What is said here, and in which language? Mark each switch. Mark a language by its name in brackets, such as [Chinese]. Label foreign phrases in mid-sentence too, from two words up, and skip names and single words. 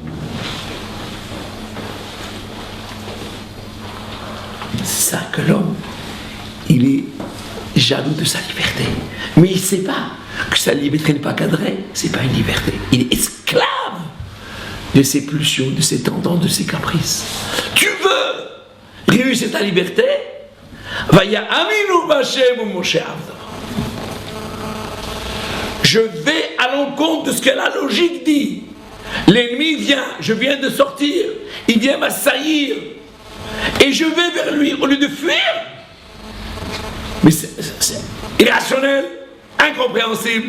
[French] C'est ça que l'homme, il est jaloux de sa liberté. Mais il ne sait pas que sa liberté n'est pas cadrée. Ce n'est pas une liberté. Il est esclave de ses pulsions, de ses tendances, de ses caprices. Tu veux réussir ta liberté? [Hebrew] ויאמינו בה' ובמשה עבדו. [French] Je vais à l'encontre de ce que la logique dit. L'ennemi vient, je viens de sortir, il vient m'assaillir. Et je vais vers lui au lieu de fuir. Mais c'est irrationnel, incompréhensible.